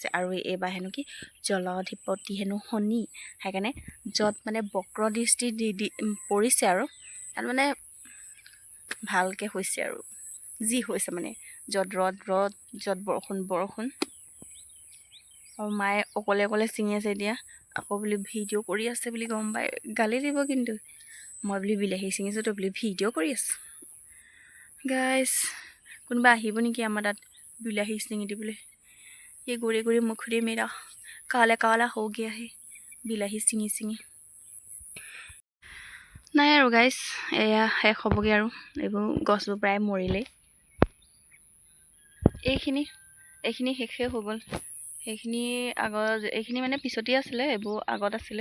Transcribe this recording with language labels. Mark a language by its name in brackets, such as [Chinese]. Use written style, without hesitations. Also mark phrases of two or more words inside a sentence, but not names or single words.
[Assamese] আৰু এইবাৰ হেনো কি জলাধিপতি হেনো শনি, সেইকাৰণে য'ত মানে বক্ৰ দৃষ্টি দি পৰিছে আৰু তাত মানে ভালকৈ হৈছে আৰু যি হৈছে মানে য'ত ৰ'দ য'ত বৰষুণ। আৰু মায়ে অকলে ছিঙি আছে এতিয়া, আকৌ বুলি ভিডিঅ' কৰি আছে বুলি গম পাই গালি দিব। কিন্তু মই বুলি বিলাহী ছিঙিছোঁ তো বুলি ভিডিঅ' কৰি আছোঁ। গাইছ, কোনোবা আহিব নেকি আমাৰ তাত বিলাহী ছিঙি দিবলৈ? [Hindi] ये गोरे गोरे मुखड़े मेरा काला काला हो गया है [Assamese] বিলাহী ছিঙি। নাই আৰু গাইছ, এয়া শেষ হ'বগৈ আৰু এইবোৰ গছবোৰ প্ৰায় মৰিলেই। এইখিনি শেষেই হৈ গ'ল। সেইখিনি আগত, এইখিনি মানে পিছতেই আছিলে, এইবোৰ আগত আছিলে।